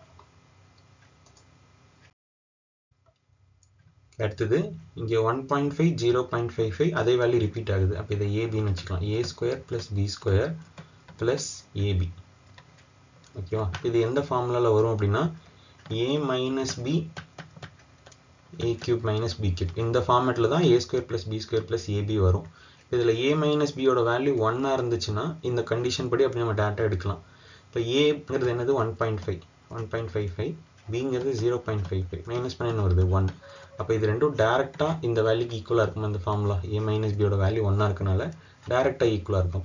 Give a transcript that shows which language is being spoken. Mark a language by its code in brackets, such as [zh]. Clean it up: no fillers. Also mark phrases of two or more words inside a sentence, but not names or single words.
[ta] அடுத்தது இங்கே 1.5 0.55 அதே [en] value repeat [ta] ஆகுது. அப்போ இதை ஏபின்னு வச்சுக்கலாம். a² + b² + ab. ஓகேவா? இது எந்த ஃபார்முலாவில் வரும் அப்படின்னா a - b a³ - b³. இந்த ஃபார்மேட்டில் தான் a² + b² + ab வரும். இதில் a - b யோட வேல்யூ 1 இருந்துச்சுன்னா இந்த கண்டிஷன் படி அப்படி நம்ம டேட்டா எடுக்கலாம். இப்போ ஏங்கிறது என்னது 1.55, பிங்கிறது 0.55, மைனஸ் பண்ண என்ன வருது 1. அப்போ இது ரெண்டும் டேரெக்டாக இந்த வேல்யூக்கு ஈக்குவலாக இருக்கும். அந்த ஃபார்முலா a - b யோட வேல்யூ 1 இருக்கனால டேரெக்டாக ஈக்குவலாக இருக்கும்.